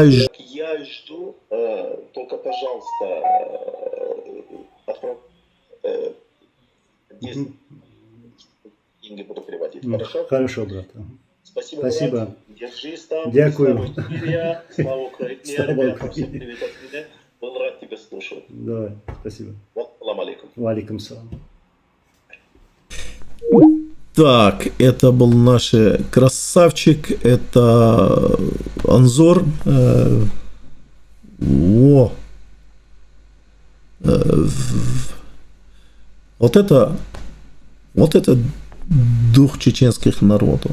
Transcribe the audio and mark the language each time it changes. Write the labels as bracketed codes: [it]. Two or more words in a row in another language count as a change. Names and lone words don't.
[ru] жду, только, пожалуйста, деньги буду переводить. Хорошо? Хорошо, брат. Спасибо. Спасибо. Держись там. Дякую. Слава Украине. Ребята, всем привет от меня. Был рад тебя слушать. Да, спасибо. [ar] سلام عليكم. وعليكم السلام. [ru] Так, это был наш красавчик, это Анзор. О! Вот это дух чеченских народов.